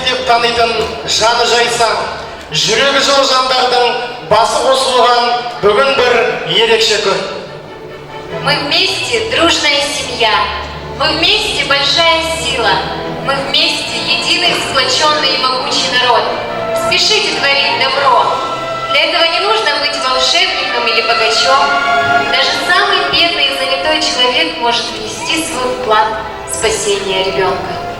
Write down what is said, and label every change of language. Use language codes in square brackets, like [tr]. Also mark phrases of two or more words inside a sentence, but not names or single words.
[kk] танитын жаны жайсаң, жүрегі жол жандардың басы қосылған бүгін бір ерекше күн. [ru] Мы вместе дружная семья, мы вместе большая сила, мы вместе единый, сплоченный и могучий народ. Спешите творить добро. Для этого не нужно быть волшебником или богачом. Даже самый бедный и занятой человек может внести свой вклад в спасение ребенка.